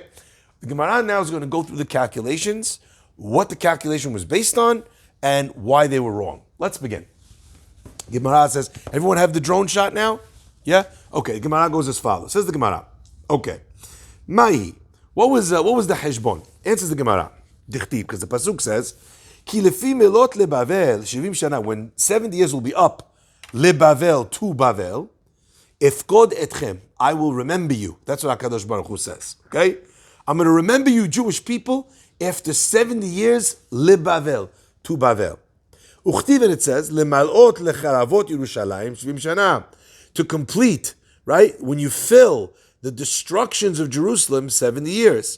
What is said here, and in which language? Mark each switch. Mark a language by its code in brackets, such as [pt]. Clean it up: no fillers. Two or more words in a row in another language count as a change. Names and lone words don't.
[en] The Gemara now is going to go through the calculations, what the calculation was based on, and why they were wrong. Let's begin. Gemara says, everyone have the drone shot now? Yeah? Okay, Gemara goes as follows. Says the Gemara. Okay. Mai. What was the heshbon? Answers the Gemara. [he] Dichtiv, [en] because the pasuk says, [he] כי לפי מלאת לבבל, 70 שנה, [en] when 70 years will be up, lebavel, to Bavel, [he] אפקד אתכם, [en] I will remember you. That's what HaKadosh Baruch Hu says. Okay? I'm going to remember you, Jewish people, after 70 years, lebavel, to Bavel. Uchtiv, and it says, [he] למלאות לחרבות ירושלים, 70 שנה, [en] to complete, right? When you fill the destructions of Jerusalem, 70 years.